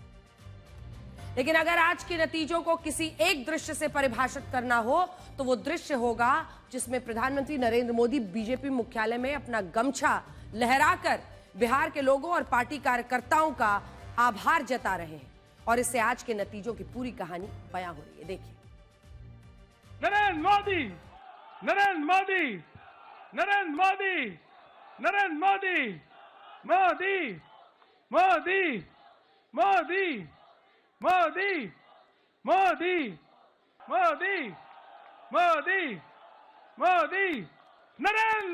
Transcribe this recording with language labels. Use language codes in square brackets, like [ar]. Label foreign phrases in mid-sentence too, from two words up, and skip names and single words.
[hi] लेकिन अगर आज के नतीजों को किसी एक दृश्य से परिभाषित करना हो तो वो दृश्य होगा जिसमें प्रधानमंत्री नरेंद्र मोदी बीजेपी मुख्यालय में अपना गमछा लहराकर बिहार के लोगों और पार्टी कार्यकर्ताओं का आभार जता रहे हैं और इससे आज के नतीजों की पूरी कहानी बयां हो रही है। देखिए, नरेंद्र मोदी, नरेंद्र मोदी, नरेंद्र मोदी, नरेंद्र मोदी, मोदी, मोदी, मोदी, मोदी, मोदी, मोदी, मोदी, मोदी, नरेंद्र